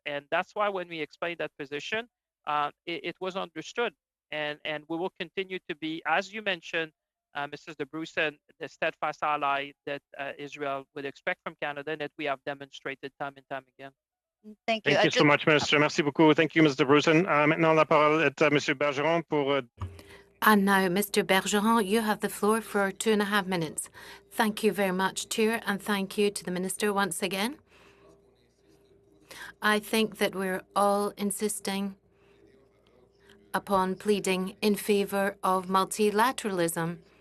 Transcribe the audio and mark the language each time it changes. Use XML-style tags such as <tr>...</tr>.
<en>And that's why when we explained that position, it was understood. And we will continue to be, as you mentioned, Mrs. de Brussen, the steadfast ally that Israel would expect from Canada, and that we have demonstrated time and time again. Thank you. Thank you so much, Minister.</en> <fr>Merci beaucoup.</fr> <en>Thank you, Mr. de Brussen.</en> <fr>Maintenant, la parole est à Monsieur Bergeron pour...</fr> <en>And now, Mr. Bergeron, you have the floor for 2.5 minutes. Thank you very much, Chair, and thank you to the Minister once again. I think that we're all insisting upon pleading in favour of multilateralism.</en>